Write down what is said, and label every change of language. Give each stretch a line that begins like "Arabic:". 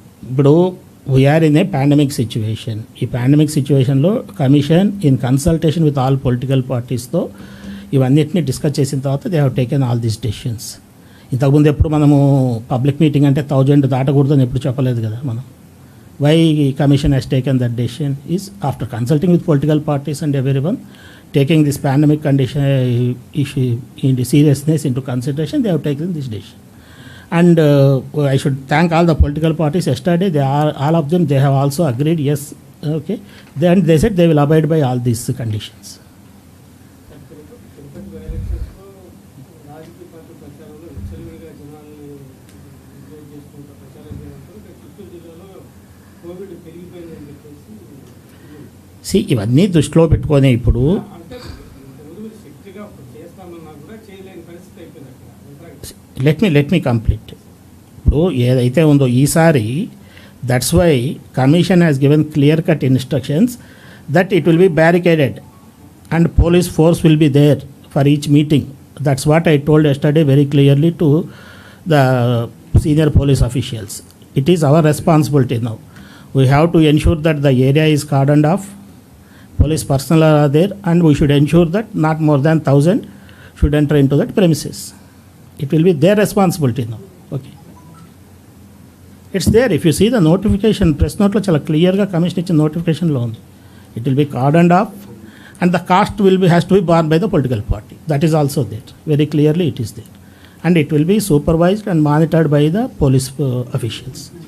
English: ఇప్పుడు we are in a pandemic situation. ఈ pandemic సిచ్యువేషన్లో commission in consultation with all political పార్టీస్తో
Telugu: ఇవన్నిటిని డిస్కస్ చేసిన తర్వాత
English: They have taken all these decisions.
Telugu: ఇంతకుముందు ఎప్పుడు మనము పబ్లిక్ మీటింగ్ అంటే 1000 దాటకూడదని ఎప్పుడు చెప్పలేదు కదా మనం.
English: Why commission has taken that decision is after consulting with political parties and everyone taking this pandemic condition issue in the seriousness into consideration, they have taken this decision. And I should thank all the political parties. Yesterday all of them, they have also agreed, yes, okay, then they said they will abide by all these conditions.
Telugu: ఇవన్నీ దృష్టిలో పెట్టుకొని ఇప్పుడు
English: Let me complete.
Telugu: ఇప్పుడు ఏదైతే ఉందో ఈసారి,
English: That's why commission has given clear cut instructions that it will be barricaded and police force will be there for each meeting. That's what I told yesterday very clearly to the senior police officials. It is our responsibility now. We have to ensure that the area is cordoned off, police personnel are there, and we should ensure that not more than 1,000 should enter into that premises. It will be their responsibility now. Okay. It's there. If you see the notification, press note
Telugu: లో చాలా క్లియర్గా commission ఇచ్చిన నోటిఫికేషన్లో ఉంది.
English: It will be cordoned off and the cost has to be borne by the political party. That is also there. Very clearly it is there. And it will be supervised and monitored by the police officials.